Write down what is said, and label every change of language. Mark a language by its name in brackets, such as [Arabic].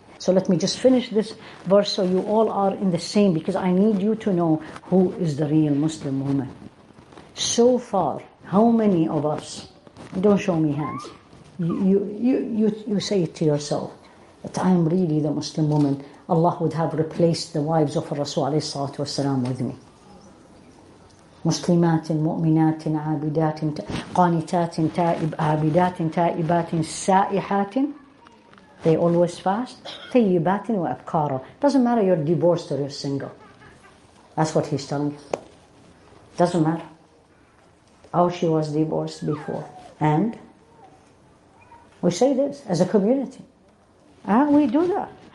[English] So let me just finish this verse so you all are in the same, because I need you to know who is the real Muslim woman. So far, how many of us, don't show me hands, you say it to yourself, that I am really the Muslim woman. Allah would have replaced the wives of Rasul alayhi salatu wasalam with me. [Arabic] مسلمات مؤمنات عابدات قانتات عابدات تائبات سائحات. [English] They always fast. [Arabic] طيبات وأبكارا. [English] Doesn't matter you're divorced or you're single. That's what he's telling you. Doesn't matter. Oh, she was divorced before. And we say this as a community. We do that.